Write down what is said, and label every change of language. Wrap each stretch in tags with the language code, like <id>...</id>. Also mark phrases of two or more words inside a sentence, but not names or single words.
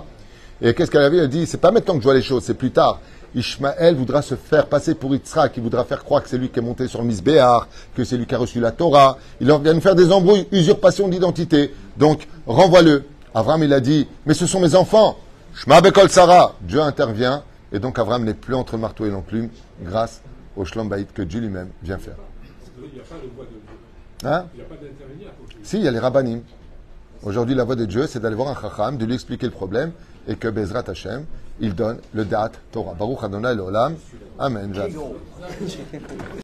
<fr>Et qu'est-ce qu'elle avait? Elle a dit, c'est pas maintenant que je vois les choses, c'est plus tard. Ishmaël voudra se faire passer pour Yitzhak, il voudra faire croire que c'est lui qui est monté sur le Misbéar, que c'est lui qui a reçu la Torah. Il vient nous faire des embrouilles, usurpation d'identité. Donc, renvoie-le. Abraham, il a dit, mais ce sont mes enfants.</fr> <he>שמע בקול שרה.</he> <fr>Dieu intervient. Et donc, Abraham n'est plus entre le marteau et l'enclume grâce au</fr> <he>שלום בית</he> <fr>que Dieu lui-même vient faire. Il n'y a pas de voix de Dieu. Hein? Il n'y a pas d'intervenir. Si, il y a les rabbanim. Aujourd'hui, la voix de Dieu, c'est d'aller voir un chacham, de lui expliquer le problème, et que Bezrat Hashem, il donne le date Torah.</fr> <he>ברוך אדוני לעולם. אמן.</he>